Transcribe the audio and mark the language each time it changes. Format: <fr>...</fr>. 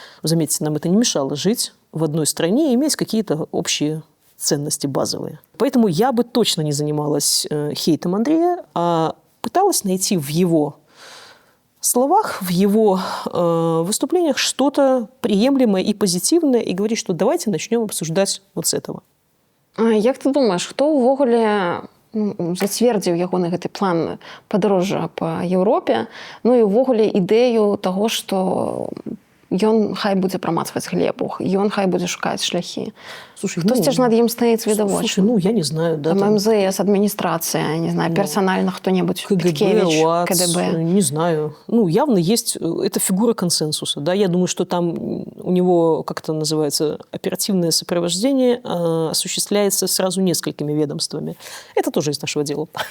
<ru>Заметьте, нам это не мешало жить в одной стране и иметь какие-то общие ценности базовые. Поэтому я бы точно не занималась хейтом Андрея, а пыталась найти в его словах, в его выступлениях что-то приемлемое и позитивное, и говорить, что давайте начнем обсуждать вот с этого.</ru> <be>Як ты думаешь, хто ўвогуле зацвердзіў ягоны гэты план падарожжа па Еўропе, ну і ўвогуле ідэю таго, што ён хай будзе прамацваць глебу, ён хай будзе шукаць шляхі.</be> <ru>Слушай,</ru> <be>Хтосьці ж над ім стаіць відавочна.</be> <ru>Слушай, ну я не знаю, да. Там МЗС, администрация, не знаю, персонально кто-нибудь, Петкевич, УАЦ, КДБ. Не знаю. Ну, явно есть, это фигура консенсуса, да. Я думаю, что там у него, как это называется, оперативное сопровождение осуществляется сразу несколькими ведомствами. Это тоже из нашего дела.</ru>